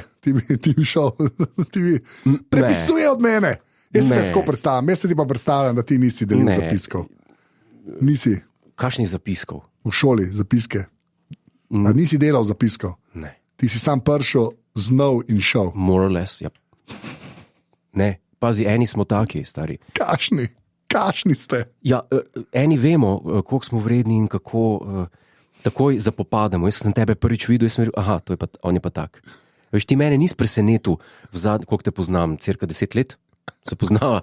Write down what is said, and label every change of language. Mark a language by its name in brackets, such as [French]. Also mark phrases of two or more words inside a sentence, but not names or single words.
[Slovenian] Ti bi šel, prepisuje od mene. Jaz se te tako predstavljam, jaz se ti pa predstavljam, da ti nisi delil zapiskov. Nisi. Kakšnih zapiskov? V šoli zapiske. A nisi delal zapiskov? Ne. Ti si sam prišel, znal in šel. [English] More or less, [Slovenian] ja. Ne, pazi, eni smo taki, stari. Kašni ste. Ja, eni vemo, koliko smo vredni in kako takoj zapopademo. Jaz sem tebe prvič videl in sem rekel, to je pa, on je pa tak. Veš, ti mene nisi presenetil, koliko te poznam, cirka 10 let se poznava.